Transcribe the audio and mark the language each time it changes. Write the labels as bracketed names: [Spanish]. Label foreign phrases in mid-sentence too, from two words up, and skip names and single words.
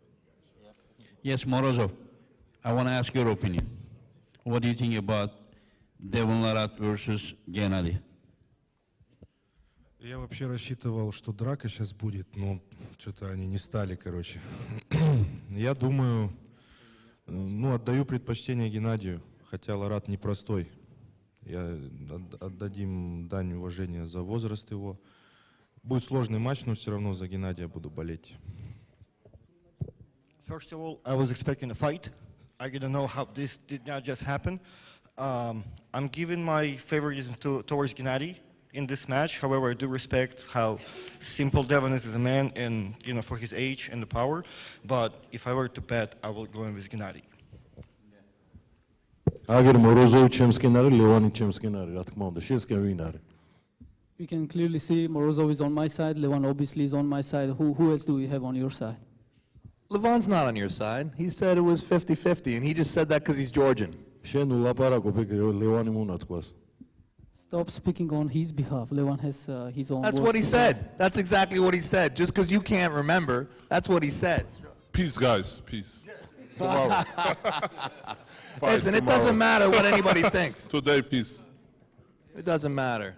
[English] Yes, Morozov, I want to ask your opinion. What do you think about Devon Larratt versus Gennadi. [Russian] Я вообще рассчитывал, что драка сейчас будет, но что-то они не стали, короче. Я думаю, ну, отдаю предпочтение Геннадию, хотя Ларат непростой. Я отдадим дань уважения за возраст его. Будет сложный матч, но все равно за Геннадия буду болеть. [English] First of all, I was expecting a fight. I didn't know how this did not just happen. I'm giving my favoritism towards Gennadi in this match. However, I do respect how simple Devon is as a man and, you know, for his age and the power. But if I were to bet, I will go in with Gennadi. [Georgian] აგერ მოროზოვიჩემსკენ არის, ლევანიჩემსკენ არის, რა თქმა უნდა, შენსკენ ვინ არის? [English] We can clearly see Morozov is on my side, Levan obviously is on my side. Who else do we have on your side? Levon's not on your side. He said it was 50-50, and he just said that because he's Georgian. [Georgian] შენ ულაპარაკო ფიქრი, ლევანი მონა თქვას. [English] Stop speaking on his behalf. Levan has his own. That's what he said. That's exactly what he said. Just because you can't remember, that's what he said. Peace, guys. Peace. Tomorrow. Listen, it doesn't matter what anybody thinks. Today, peace. It doesn't matter.